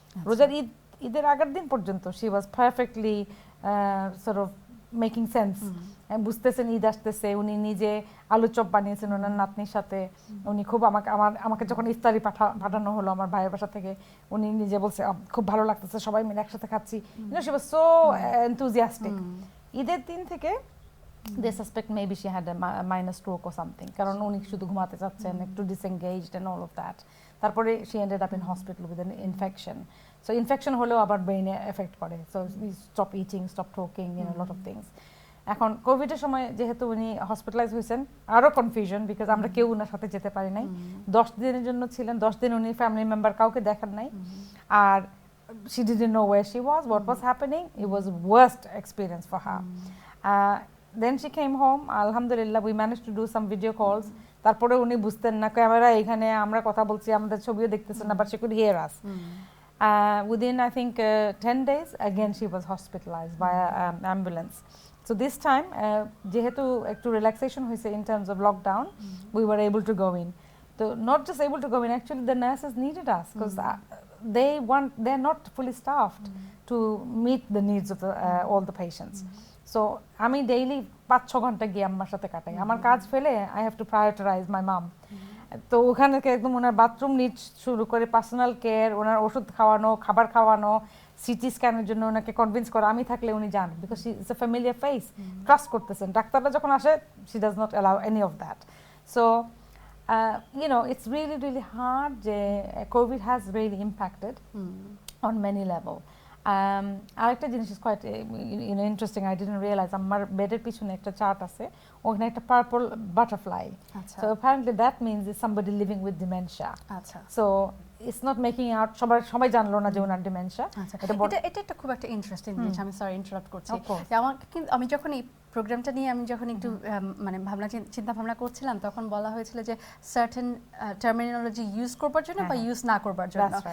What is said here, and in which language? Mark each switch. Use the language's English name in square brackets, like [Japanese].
[Bangla] রোজার ঈদের আগের দিন পর্যন্ত [English] she was perfectly sort of making sense, [Bangla] বুঝতেছেন ঈদ আসতেছে। উনি নিজে আলু চপ বানিয়েছেন ওনার নাতনির সাথে। উনি খুব আমাকে যখন ইফতারি পাঠানো হলো আমার ভাইয়ের বাসা থেকে, উনি নিজে বলছে খুব ভালো লাগতেছে, সবাই মিলে একসাথে খাচ্ছি। [English] She was so enthusiastic. ঈদের দিন থেকে they suspect maybe she had a minor stroke or something, [Bangla] কারণ উনি শুধু ঘুমাতে চাচ্ছেন, একটু [English] disengaged and all of that. তারপরে she ended up in hospital with an infection. So infection [Bangla] হলেও আবার ব্রেইনে এফেক্ট করে, [English] so we stop eating, stop talking, you know, a lot of things. [Bangla] এখন কোভিডের সময় যেহেতু উনি হসপিটালাইজ হয়েছেন, আরো কনফিউশন, বিকজ আমরা কেউ ওনার সাথে যেতে পারি নাই। 10 দিনের জন্য ছিলেন, 10 দিন উনি ফ্যামিলি মেম্বার কাউকে দেখান নাই। [English] আর she didn't know where she was, what was happening. It was worst experience for her. Then she came home. Alhamdulillah, we managed to do some video calls. [Bangla] তারপরে উনি বুঝতেন না, ক্যামেরা এখানে, আমরা কথা বলছি, আমাদের ছবিও দেখতেছেন না, [English] but she could hear us. Within I think 10 days again she was hospitalized by ambulance. So this time যেহেতু একটু relaxation হয়েছে in terms of lockdown, we were able to go in. So not just able to go in, actually the nurses needed us because they're not fully staffed to meet the needs of all the patients. [Bangla] So আমি daily 5-6 ঘন্টা গিয়ে আম্মার সাথে কাটাই। আমার কাজ ফেলে [English] I have to prioritise my mum. [Bangla] তো ওখানে একদম ওনার বাথরুম নিডস শুরু করে পার্সোনাল কেয়ার, ওনার ওষুধ খাওয়ানো, খাবার খাওয়ানো, সিটি স্ক্যানের জন্য ওনাকে কনভিন্স করা। আমি থাকলে উনি যান, because she is a familiar face, trust করতেছেন। ডাক্তাররা যখন আসে [English] She does not allow any of that. So you know, it's really really hard. COVID has really impacted on many level. [Bangla] আরেকটা জিনিস [English] is quite interesting, I didn't realize, [Bangla] আমার বেডের পিছনে একটা চার্ট আছে, ওখানে একটা purple butterfly. [English] So apparently that means it's somebody living with dementia. So it's not making out, [Bangla] সবাই জানলো না যে ওনার ডিমেনশিয়া। এটা একটা খুব একটা ইন্টারেস্টিং জিনিস। আমি সরি ইন্টারাপ্ট করছি। আমি যখন এই প্রোগ্রামটা নিয়ে আমি যখন একটু মানে চিন্তা ভাবনা করছিলাম, তখন বলা হয়েছিল যে সার্টেন টার্মিনোলজি ইউজ করবার জন্য বা ইউজ না করবার জন্য।